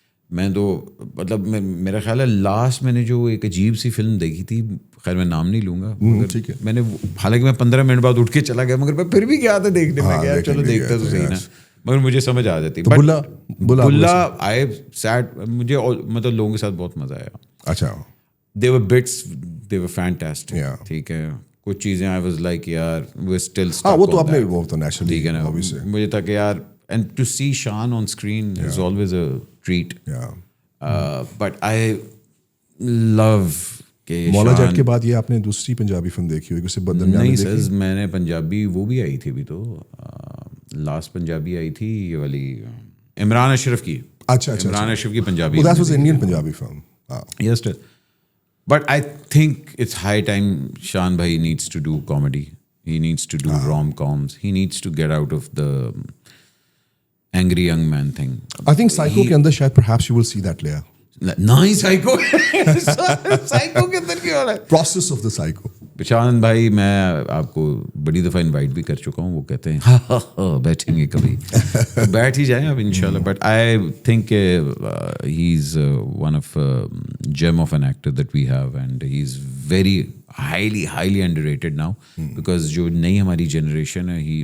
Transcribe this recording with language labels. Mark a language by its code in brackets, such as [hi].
[ur] میں تو مطلب میرا خیال ہے لاسٹ میں نے جو ایک عجیب سی فلم دیکھی تھی, خیر میں نام نہیں لوں گا, میں نے, حالانکہ میں 15 منٹ بعد اٹھ کے چلا گیا, مگر میں پھر بھی گیا تھا دیکھنے. میں گیا, چلو دیکھتا تو صحیح نا, مگر مجھے سمجھ آ جاتی. بلا آئی سیٹ, مجھے مطلب لوگوں کے ساتھ بہت مزہ آیا. اچھا, [en] they were bits, they were fantastic. [ur] ٹھیک ہے, کچھ چیزیں [en] I was like یار we're still stuck. [ur] وہ تو آپ نے وہ تو نیچرلی, ٹھیک ہے نا, مجھے تھا کہ یار, [en] and to see Shaan on screen is always a treat. But I love کہ [ur] مولا جٹ کے بعد یہ آپ نے دوسری پنجابی فلم دیکھی ہوگی, اسے بدرمیان نہیں سر, میں نے پنجابی وہ بھی آئی تھی ابھی تو, لاسٹ پنجابی آئی تھی یہ والی عمران اشرف کی. اچھا, عمران اشرف کی Punjabi. [en] that was Indian Punjabi film. Yes, but I think it's high time Shaan bhai needs to do comedy. He needs to do rom-coms. He needs to get out of the angry young man thing. I think Psycho کے اندر شاید perhaps you will see that layer. [ur] نہیں Psycho Psycho کے اندر کیا ہو رہا ہے, [en] process of the Psycho. [ur] شان بھائی میں آپ کو بڑی دفعہ انوائٹ بھی کر چکا ہوں, وہ کہتے ہیں ہاں بیٹھیں گے کبھی, بیٹھ ہی جائیں اب انشاءاللہ. [en] but I think he is one of gem of an actor that we have, and he is very highly underrated now, because [ur] جو نئی ہماری جنریشن ہے,